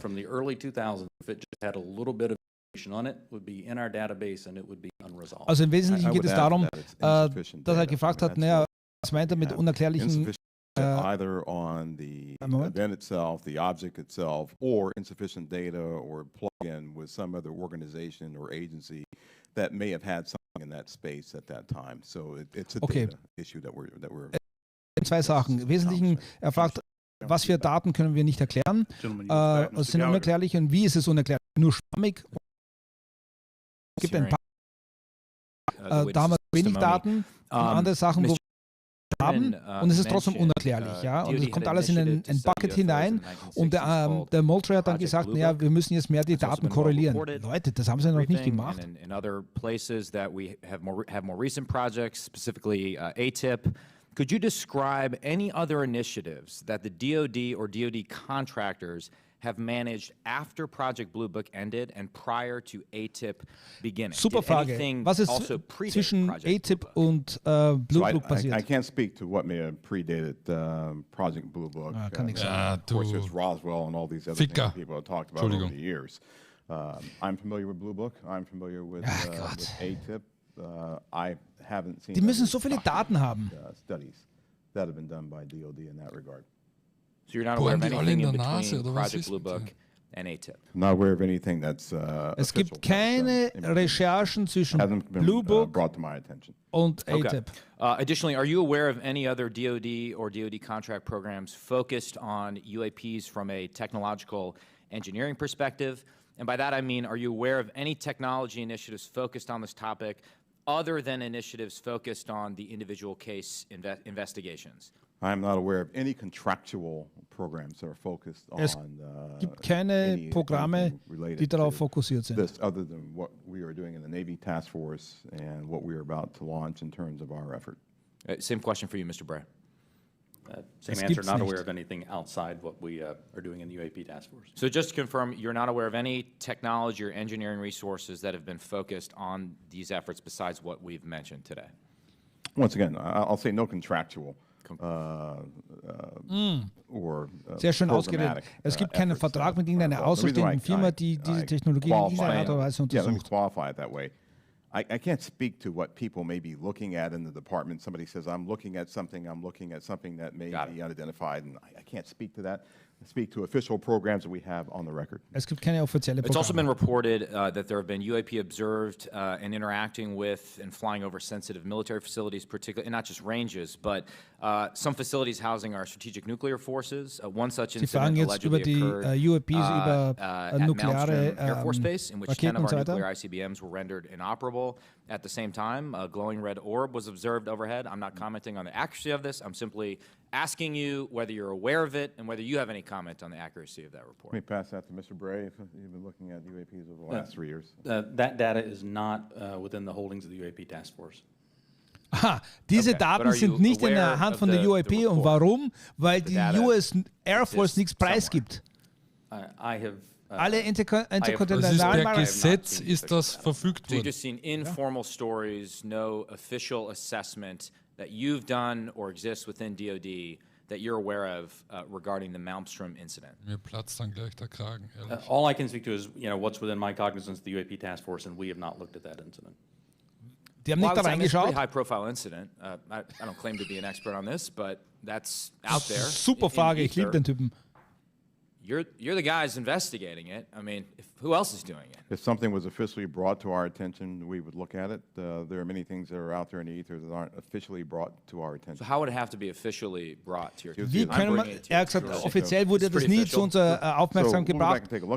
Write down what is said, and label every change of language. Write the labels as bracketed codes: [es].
[en] From the early 2000s, if it just had a little bit of information on it, would be in our database and it would be unresolved. [de] Also im Wesentlichen geht es darum, dass gefragt hat, naja, was meint mit unerklärlichen [en] either on the event itself, the object itself, or insufficient data or plug-in with some other organization or agency that may have had something in that space at that time. So it's a data issue that we're [de] Zwei Sachen. Im Wesentlichen, er fragt, was für Daten können wir nicht erklären, sind unerklärlich und wie ist es unerklärlich? Nur schwammig? Es gibt ein paar, da haben wir wenig Daten und andere Sachen, wo wir haben und es ist trotzdem unerklärlich. Ja? Und es kommt alles in ein Bucket hinein und der Moultrie hat dann gesagt, naja, wir müssen jetzt mehr die Daten korrelieren. Leute, das haben sie noch nicht gemacht. [en] In other places that we have more recent projects, specifically ATIP. Could you describe any other initiatives that the DoD or DoD contractors have managed after Project Blue Book ended and prior to ATIP beginning? [de] Super Frage. Was ist zwischen ATIP und Blue Book passiert? [en] I can't speak to what may have predated Project Blue Book. Of course, there's Roswell and all these other things people have talked about over the years. I'm familiar with Blue Book. I'm familiar with ATIP. I haven't seen. [de] Die müssen so viele Daten haben. [en] Studies that have been done by DoD in that regard. So you're not aware of anything in between Project Blue Book and ATIP? I'm not aware of anything that's [de] Es gibt keine Recherchen zwischen Blue Book [en] brought to my attention. [de] Und ATIP. [en] Additionally, are you aware of any other DoD or DoD contract programs focused on UAPs from a technological engineering perspective? And by that I mean, are you aware of any technology initiatives focused on this topic other than initiatives focused on the individual case investigations? I'm not aware of any contractual programs that are focused on [de] gibt keine Programme, die darauf fokussiert sind. [en] This, other than what we are doing in the Navy Task Force and what we are about to launch in terms of our effort. Same question for you, Mr. Bray. Same answer, not aware of anything outside what we are doing in the UAP Task Force. So just to confirm, you're not aware of any technology or engineering resources that have been focused on these efforts besides what we've mentioned today? Once again, I'll say no contractual or [de] Sehr schön ausgeredet. Es gibt keinen Vertrag mit irgendeiner außerstehenden Firma, die diese Technologie in dieser Art und Weise untersucht. [en] Yeah, let me qualify it that way. I can't speak to what people may be looking at in the department. Somebody says, I'm looking at something that may be unidentified, and I can't speak to that. I speak to official programs that we have on the record. [de] Es gibt keine offizielle Programme. [en] It's also been reported that there have been UAP observed and interacting with and flying over sensitive military facilities, particularly, and not just ranges, but some facilities housing our strategic nuclear forces. One such incident allegedly occurred at Malmstrom Air Force Base, in which 10 of our nuclear ICBMs were rendered inoperable. At the same time, a glowing red orb was observed overhead. I'm not commenting on the accuracy of this. I'm simply asking you whether you're aware of it and whether you have any comment on the accuracy of that report. Let me pass that to Mr. Bray, if you've been looking at UAPs over the last 3 years. That data is not within the holdings of the UAP Task Force. [de] Aha, diese Daten sind nicht in der Hand von der UAP. Und warum? Weil die US Air Force nichts preisgibt. Alle interkontinentalen per Gesetz ist das verfügt worden. [en] So you've just seen informal stories, no official assessment that you've done or exists within DoD that you're aware of regarding the Malmstrom incident. [de] Mir platzt dann gleich der Kragen, ehrlich. [en] All I can speak to is, what's within my cognizance of the UAP Task Force, and we have not looked at that incident. [de] Die haben nicht da reingeschaut. [en] It's a pretty high-profile incident. I don't claim to be an expert on this, but that's out there. [de] Super Frage, ich liebe den Typen. [en] you're the guys investigating it. I mean, who else is doing it? If something was officially brought to our attention, we would look at it. There are many things that are out there in the ether that aren't officially brought to our attention. So how would it have to be officially brought to your [de] Wie [en] attention? [de] können wir, er hat gesagt, offiziell wurde das nie zu unserer Aufmerksamkeit gebracht.